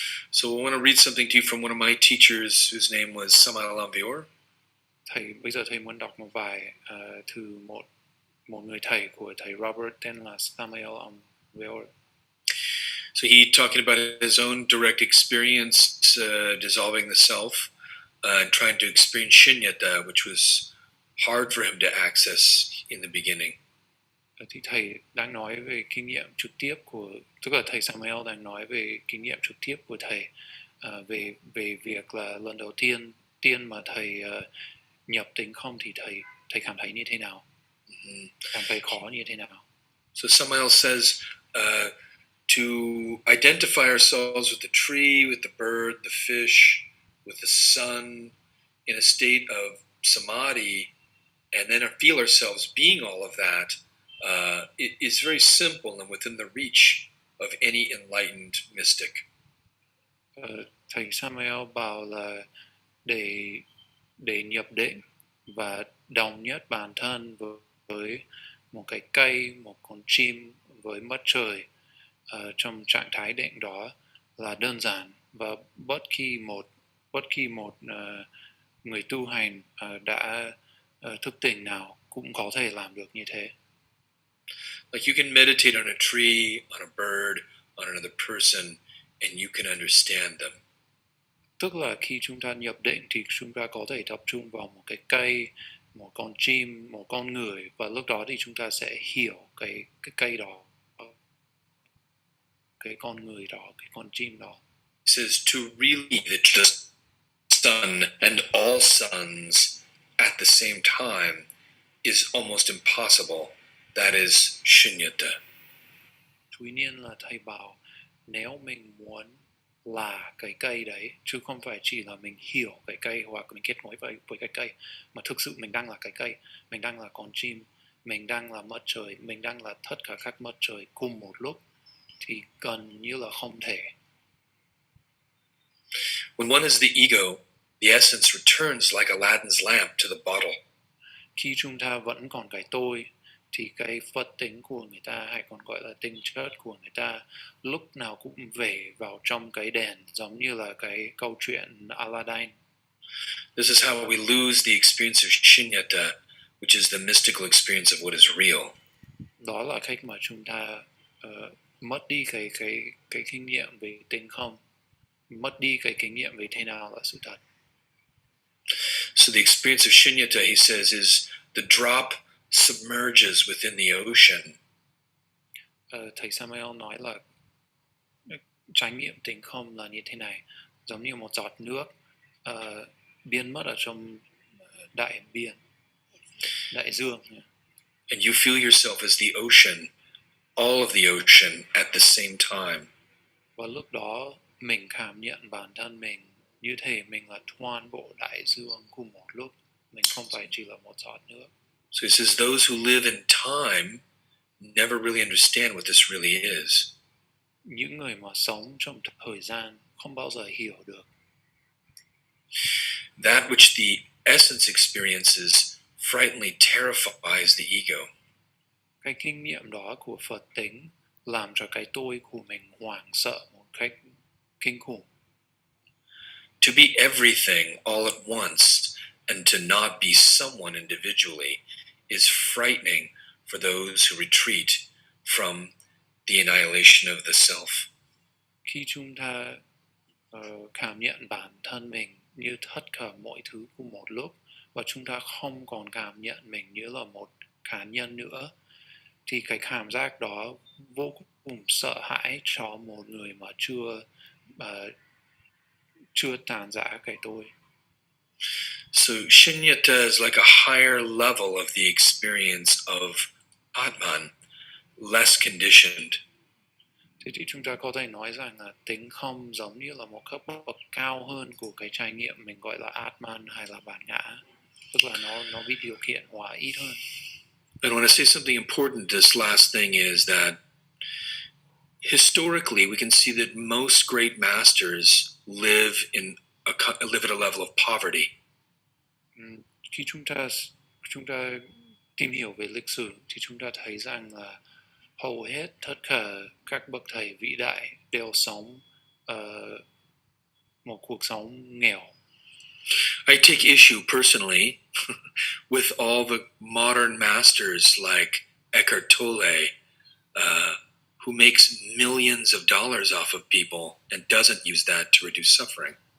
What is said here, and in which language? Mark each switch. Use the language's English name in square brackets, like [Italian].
[English] So I want to read something to you from one of my teachers whose name was Samael Amvior. [Vietnamese] Bây giờ thầy muốn đọc một vài từ một người thầy của thầy Robert tên là Samael Amvior. [English] So he talking about his own direct experience dissolving the self and trying to experience shunyata, which was hard for him to access in the beginning. [Vietnamese] Thì thầy đang nói về kinh nghiệm trực tiếp tức là thầy Samuel đang nói về kinh nghiệm trực tiếp của thầy về việc là lần đầu tiên mà thầy nhập tịnh không thì thầy cảm thấy như thế nào. cảm thấy khó như thế nào. [English] So Samael says to identify ourselves with the tree, with the bird, the fish, with the sun, in a state of samadhi, and then feel ourselves being all of that, it is very simple and within the reach of any enlightened mystic. [Vietnamese] Thầy Samuel bảo là để nhập định và đồng nhất bản thân với một cái cây, một con chim, với mặt trời trong trạng thái định đó là đơn giản, và bất kỳ một người tu hành đã thức tỉnh nào cũng có thể làm được như thế. [English] Like you can meditate on a tree, on a bird, on another person, and you can understand them. [Vietnamese] Tức là khi chúng ta nhập định thì chúng ta có thể tập trung vào một cái cây, một con chim, một con người, và lúc đó thì chúng ta sẽ hiểu cái cây đó, cái con người đó, cái con chim đó. [English] It says to really the sun and all suns at the same time is almost impossible. That is shunyata. [Vietnamese] Tuy nhiên là thầy bảo nếu mình muốn là cái cây đấy, chứ không phải chỉ là mình hiểu cái cây hoặc mình kết nối với cái cây, mà thực sự mình đang là cái cây, mình đang là con chim, mình đang là mặt trời, mình đang là tất cả các mặt trời cùng một lúc, thì gần như là không thể. [English] When one is the ego, the essence returns like Aladdin's lamp to the bottle. [Vietnamese] Khi chúng ta vẫn còn cái tôi, thì cái phật tính của người ta, hay còn gọi là tính chất của người ta, lúc nào cũng về vào trong cái đèn, giống như là cái câu chuyện Aladdin. [English] This is how we lose the experience of shunyata, which is the mystical experience of what is real. [Vietnamese] Đó là cách mà chúng ta mất đi cái kinh nghiệm về tính không, mất đi cái kinh nghiệm về thế nào là sự thật. [English] So the experience of shunyata, he says, is the drop submerges within the ocean. [Vietnamese] Thầy Samuel nói là trải nghiệm tính không là như thế này, giống như một giọt nước biến mất ở trong đại biển, đại dương. [English] And you feel yourself as the ocean, all of the ocean at the same time. [Vietnamese] Và lúc đó mình cảm nhận bản thân mình như thể mình là toàn bộ đại dương cùng một lúc, mình không phải chỉ là một giọt nước. [English] So he says those who live in time never really understand what this really is. [Vietnamese] Những người mà sống trong thời gian không bao giờ hiểu được. [English] That which the essence experiences frighteningly terrifies the ego. [Vietnamese] Cái kinh nghiệm đó của Phật tính làm cho cái tôi của mình hoảng sợ một cách kinh khủng. [English] To be everything all at once and to not be someone individually is frightening for those who retreat from the annihilation of the self. [Vietnamese] Khi chúng ta cảm nhận bản thân mình như tất cả mọi thứ cùng một lúc, và chúng ta không còn cảm nhận mình như là một cá nhân nữa, thì cái cảm giác đó vô cùng sợ hãi cho một người mà chưa tàn giã cái tôi. [English] So shunyata is like a higher level of the experience of Atman, less conditioned. [Vietnamese] Thế thì chúng ta có thể nói rằng là tính không giống như là một cấp bậc cao hơn của cái trải nghiệm mình gọi là Atman hay là bản ngã, tức là nó bị điều khiển hóa ít hơn. [English] And when I say something important, this last thing is that historically we can see that most great masters live at a level of poverty. [Vietnamese] Khi chúng ta tìm hiểu về lịch sử thì chúng ta thấy rằng là hầu hết tất cả các bậc thầy vĩ đại đều sống một cuộc sống nghèo. [English] I take issue personally with all the modern masters like Eckhart Tolle, who makes millions of dollars off of people and doesn't use that to reduce suffering.